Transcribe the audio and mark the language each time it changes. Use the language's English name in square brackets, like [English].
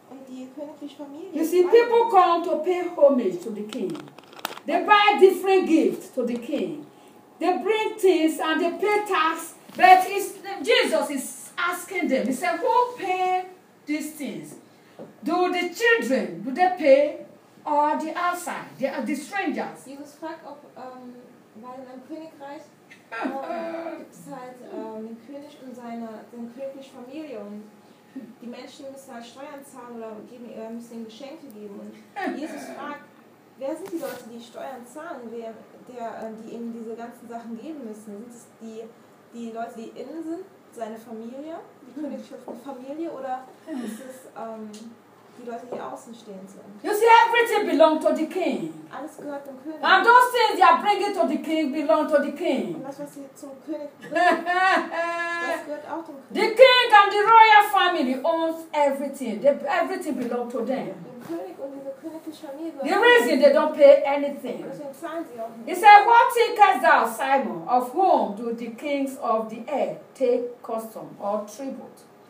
[English] You see, people come to pay homage to the king. They buy different gifts to the king. They bring things and they pay tax. But Jesus is asking them, he said, who pay these things? Do the children, do they pay? Or the outside, the strangers? [German] Jesus fragt, ob weil in einem Königreich gibt es halt den König und seine königliche Familie und die Menschen müssen halt Steuern zahlen oder geben, müssen ihnen Geschenke geben. Und Jesus fragt, wer sind die Leute, die Steuern zahlen, die ihnen diese ganzen Sachen geben müssen? Sind es die die Leute, die innen sind, seine Familie, die königliche Familie, oder ist es die Leute, die außen stehen sind? [English] You see, everything belongs to the king. [German] Alles gehört dem König. [English] And those things they are bringing to the king belong to the king. [German] Und das, was sie zum König bringen, das gehört auch dem König. [English] The king and the royal family owns everything. Everything belongs to them. The reason they don't pay anything. He said, what thinkest thou, Simon? Of whom do the kings of the air take custom or tribute?